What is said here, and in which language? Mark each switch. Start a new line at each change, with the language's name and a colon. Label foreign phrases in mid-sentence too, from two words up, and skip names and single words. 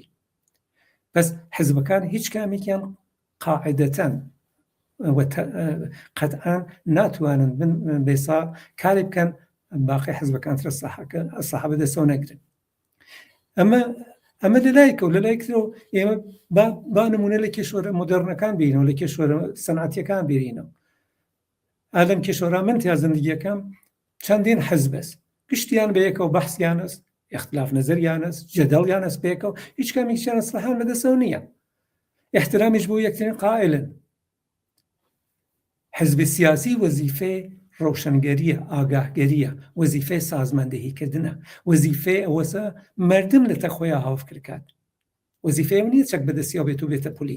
Central Kurdish: بەس حزبەکان هیچ کامێکیان قاعدەتەن قەتعان ناتوانن بێسا کاری بکەن باقی حزبەکان ترە ئەسلحە بەدەستەوە نەگرن. ئەمە لەلایەکە و لەلایەکەوە ئێمە با نمونە لە کێشوەرە مۆدەرنەکان بینەوە، لە کێشوەرە سەنعەتیەکان بینەوە. ئادەم کێشوەرە من تیا زندگیەکەم چەندین حزب است، گشتیان بەیەکەوە بەحسیان است، اختلاف نظریان است، جەدەڵیان است بەیەکەوە، هیچ کامێکیان ئەسلحەیان بەدەستەوە نییە. احترامیش بۆ یەکترین قائلن. حزب سیاسی وەزیفەی ڕۆشنگەریە، ئاگاهگەریە، وەزیفەی سازماندەهیکردنە، وەزیفەی ئەوەسە مردم لە تەخۆیە هاوفکرکات، وەزیفەی ئەو نییە چەک بەدەستیەوە بێت و بێتە پۆلیس.